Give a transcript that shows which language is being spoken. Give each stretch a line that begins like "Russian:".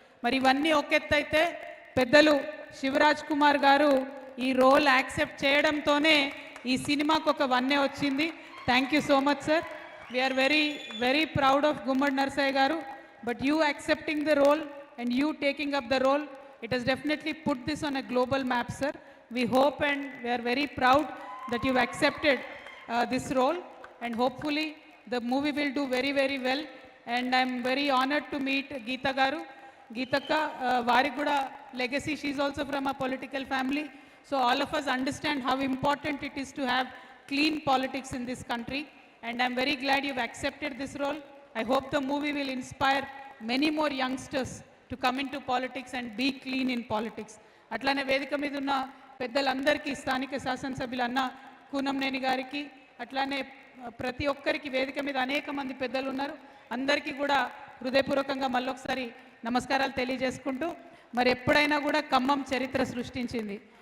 Telugu: మరి ఇవన్నీ ఒక ఎత్తు అయితే పెద్దలు శివరాజ్ కుమార్ గారు ఈ రోల్ యాక్సెప్ట్ చేయడంతోనే ఈ సినిమాకు ఒక వన్నే వచ్చింది।
English: Thank you so much sir, we are very very proud of Gummadi Narasayya garu, but you accepting the role and you taking up the role, it has definitely put this on a global map sir. We hope and we are very proud that you've accepted this role, and hopefully the movie will do very very well, and I'm very honored to meet Geeta garu.
Telugu: Geetaka vari kuda
English: legacy, she is also from a political family, so all of us understand how important it is to have clean politics in this country, and I'm very glad you've accepted this role. I hope the movie will inspire many more youngsters to come into politics and be clean in politics.
Telugu: అట్లానే వేదిక మీద ఉన్న పెద్దలందరికీ, స్థానిక శాసనసభ్యులన్న కూనంనేని గారికి, అట్లానే ప్రతి ఒక్కరికి వేదిక మీద అనేక మంది పెద్దలు ఉన్నారు, అందరికీ కూడా హృదయపూర్వకంగా మళ్ళొకసారి నమస్కారాలు తెలియజేసుకుంటూ, మరి ఎప్పుడైనా కూడా ఖమ్మం చరిత్ర సృష్టించింది।